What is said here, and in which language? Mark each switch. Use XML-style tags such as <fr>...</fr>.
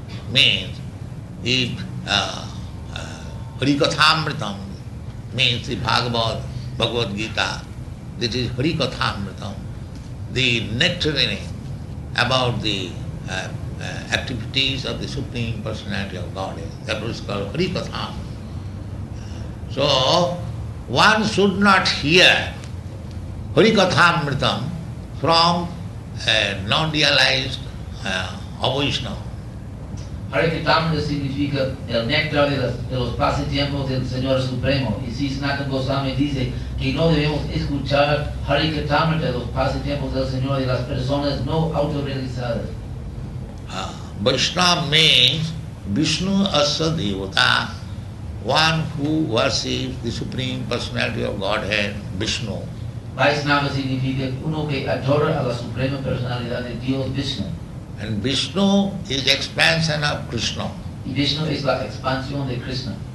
<en>Means, if hari kathamritam means the Bhagavad-gītā, that is hari kathamritam, the nectarine about the activities of the Supreme Personality of Godhead. That was called hari katham. So, one should not hear hari kathamritam from a non-realized Vaishnava.</en> <es>Harikatamrita significa el néctar de los pasatiempos del Señor Supremo. Y si Sanatana Goswami dice que no debemos escuchar Harikatamrita de los pasatiempos del Señor de las personas no autorrealizadas.</es> <en>Vaishnava means Vishnu Asa Devata, one who worships the Supreme Personality of Godhead, Vishnu.</en> <es>Vaishnava significa uno que adora a la Suprema Personalidad de Dios, Vishnu.</es> <en>And Vishnu is expansion of Krishna.</en> <es>Y Vishnu es la expansión de Krishna.</es>